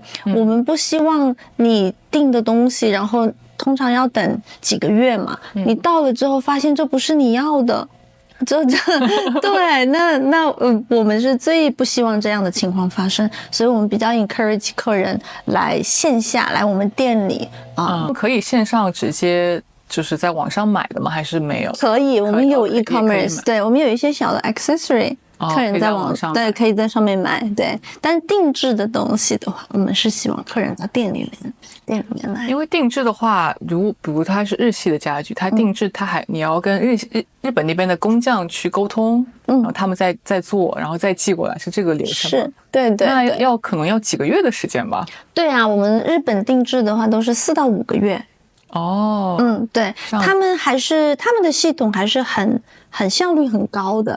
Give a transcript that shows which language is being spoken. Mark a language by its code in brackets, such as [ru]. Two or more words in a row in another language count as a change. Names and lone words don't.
[zh] 我們不希望你訂的東西，然後通常要等幾個月嘛，你到了之後發現這不是你要的，對，那我們是最不希望這樣的情況發生，所以我們比較 encourage 客人來線下來我們店裡可以線上直接就是在網上買的嗎？還是沒有？可以，我們有 e-commerce，对，我們有一些小的 accessory。客人在網上对，可以在上面買，对。但定制的東西的話，我們是希望客人到店裡面來。因為定制的話，比如它是日系的家具，它定制你要跟日本那邊的工匠去溝通，然後他們再做，然後再寄過來，是這個流程嗎？是，對對。那可能要幾個月的時間吧？對啊，我們日本定制的話都是4到5個月。對，他們的系統還是很效率很高的。